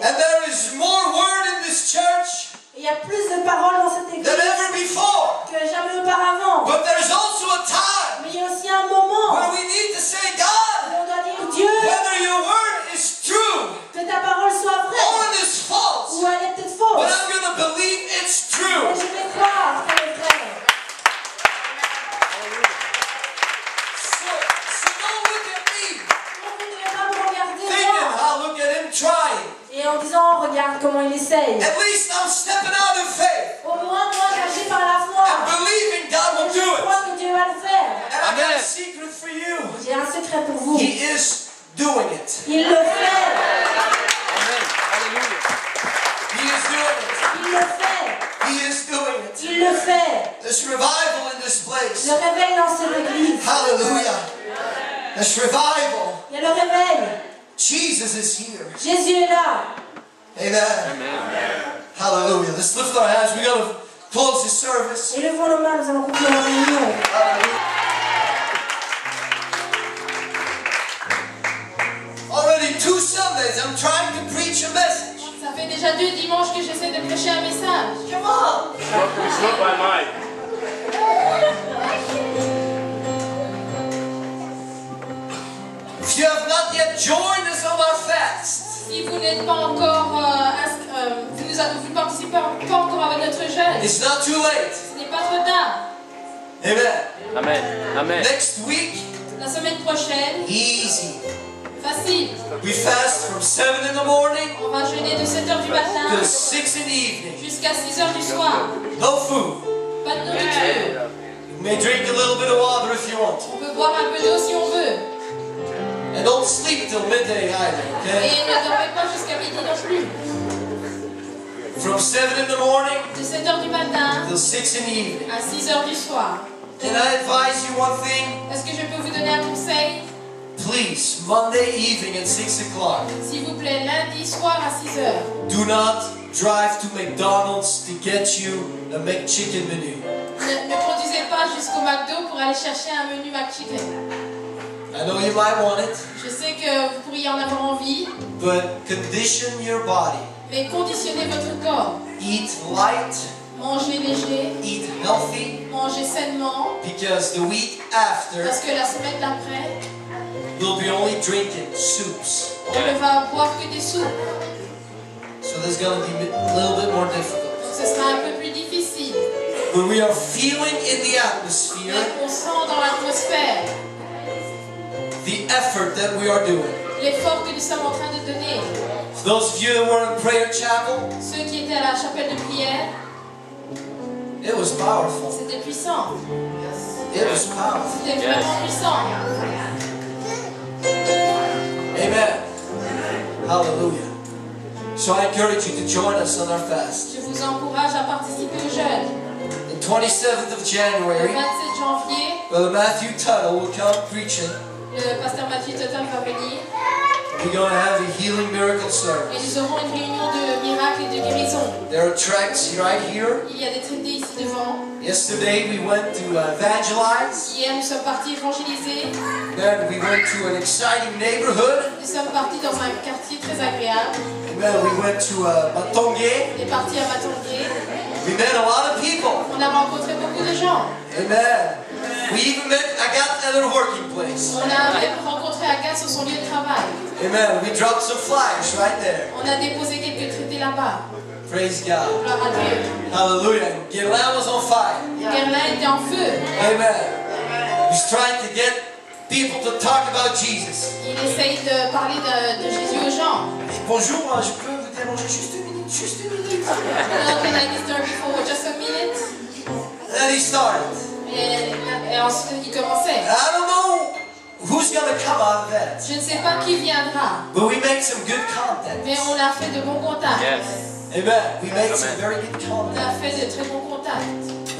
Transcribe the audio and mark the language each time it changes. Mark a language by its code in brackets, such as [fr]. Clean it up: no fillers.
[en] And there is more word in this church [fr] Et il y a plus de paroles dans cette église [en] than ever before. [fr] que jamais auparavant. [en] But there's also a time [fr] Mais il y a aussi un moment [en] where we need to say, God, [fr] où on doit dire Dieu, [en] whether your word is true [fr] que ta parole soit vraie [en] it is false, [fr] ou elle est peut-être [en] but [fr] fausse. [en] I'm going to believe it's [fr] Mais je vais croire qu'elle est vraie. [en] So don't look at me [fr] Donc vous ne devez pas me regarder [en] thinking, [fr] moi. [en] oh, look at him trying. [fr] Et en disant, regarde comment il essaye. [en] At least I'm stepping out in faith [fr] Au moins, moi, j'agis par la [en] and [fr] foi. [en] believing God will [fr] Je [en] do it. [fr] crois que Dieu va le faire. [en] And I got a Amen. secret for you. [fr] J'ai un secret pour vous. [en] He is doing it. [fr] Il le fait. [en] Amen. Hallelujah. He is doing it. [fr] Il le fait. [en] He is doing it. [fr] Il le fait. [en] There's revival in this place. [fr] Le réveil dans cette église. [en] Hallelujah. There's revival. [fr] Il y a le réveil. [en] Jesus is here. [fr] Jésus est là. [en] Amen. Hallelujah. Let's lift our hands. We're going to close this service. [fr] Et levons nos mains, nous allons conclure la réunion. [en] Already 2 Sundays, I'm trying to preach a message. [fr] Ça fait déjà 2 dimanches que j'essaie de prêcher un message. [en] Come on. It's not by mine. If you have not yet joined us on our fast, [fr] Si vous n'êtes pas encore, vous ne participez pas encore avec notre jeûne, [en] it's not too late. [fr] ce n'est pas trop tard. [en] Amen. Amen. Amen. Next week, [fr] La semaine prochaine, [en] easy. [fr] facile. [en] We fast from 7 in the morning [fr] On va jeûner de 7h du matin [en] to 6 in the evening. [fr] jusqu'à 6h du soir. [en] No food. [fr] Pas de nourriture. [en] You may drink a little bit of water if you want to. [fr] On peut boire un peu d'eau si on veut. [en] And don't sleep till midday either, okay? [fr] ne dormez pas jusqu'à midi non plus. [en] From 7 in the morning [fr] De 7h du matin [en] till 6 in the evening. [fr] à 6h du soir. [en] Can I advise you one thing? [fr] Est-ce que je peux vous donner un conseil? [en] Please, Monday evening at 6 o'clock, [fr] S'il vous plaît, lundi soir à 6h. [en] do not drive to McDonald's to get you a McChicken menu. [fr] Ne conduisez pas jusqu'au McDo pour aller chercher un menu McChicken. [en] I know you might want it, [fr] Je sais que vous pourriez en avoir envie, [en] but condition your body [fr] Mais conditionnez votre corps. [en] Eat light, [fr] Mangez léger, [en] eat healthy, [fr] mangez sainement, [en] because the week after [fr] parce que la semaine d'après, [en] we'll be only drinking soups. [fr] on ne va boire que des soupes. [en] So there's going to be a little bit more difficult. [fr] Donc ce sera un peu plus difficile. [en] But we are feeling in the atmosphere [fr] Mais on sent dans l'atmosphère [en] the effort that we are doing. [fr] l'effort que nous sommes en train de donner. [en] For those of you that were in prayer chapel, [fr] Ceux qui étaient à la chapelle de prière, [en] it was powerful. [fr] c'était puissant. [en] It was powerful. [fr] C'était vraiment puissant. [en] Amen. Hallelujah. So I encourage you to join us on our fast. [fr] Je vous encourage à participer au jeûne. [en] The 27th of [fr] Le [en] January, [fr] 27 janvier, [en] Brother Matthew Tuttle will come preaching. [fr] le pasteur Mathieu Totem va venir [en] We're going to have a healing miracle [fr] et [en] service. [fr] nous aurons une réunion de miracles et de guérison. [en] There are tracts right here. [fr] Il y a des traités ici devant. [en] Yesterday we went to evangelize. [fr] Hier, nous sommes partis évangéliser. [en] Then we went to an exciting neighborhood. [fr] Nous sommes partis dans un quartier très agréable. [en] And then we went to Matonge. [fr] On est partis à Matongué. [en] We met a lot of people. [fr] On a rencontré beaucoup de gens. [en] Amen. We even met Agathe at her working place. [fr] On a même rencontré Agathe sur son lieu de travail. [en] Amen. We dropped some flyers right there. [fr] On a déposé quelques traités là-bas. [en] Praise God. [fr] Gloire à Dieu. [en] Hallelujah. Guerlain was on fire. [fr] Guerlain était en feu. [en] Amen. He's trying to get people to talk about Jesus. [fr] Il essaye de parler de Jésus aux gens. Bonjour, je peux vous déranger juste une minute, juste une minute. [en] Hello, can I disturb you for just a minute? And he started. [fr] Et ensuite, il commençait. [en] I don't know who's going to come out of that. [fr] Je ne sais pas qui viendra, [en] But we make some good [fr] mais [en] contact. [fr] on a fait de bons contacts. [en] Yes. Amen. We make some very good [fr] On a [en] contact. [fr] fait de très bons contacts.